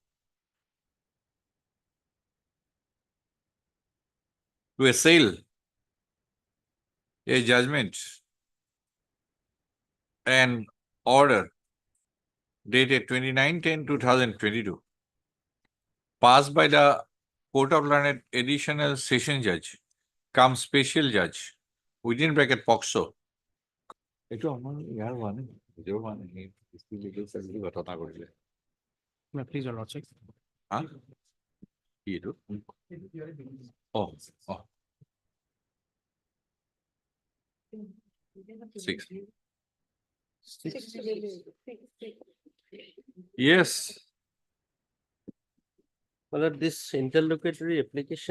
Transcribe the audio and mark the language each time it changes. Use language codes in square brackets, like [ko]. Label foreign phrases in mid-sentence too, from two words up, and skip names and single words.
[en] to assail a judgment and order dated 29/10/2022 passed by the Court of Learned Additional Session Judge, come special judge, within bracket POXO. [as] এইটো আমাৰ ইয়াৰ হোৱা নাই, নিজৰ হোৱা নাই, [en] legal service [as] ঘটনা কৰিলে। [en] Please, your lordship. [as] হা? কি এইটো? Oh, oh. [en] 6. Yes. Well, this interlocutory application,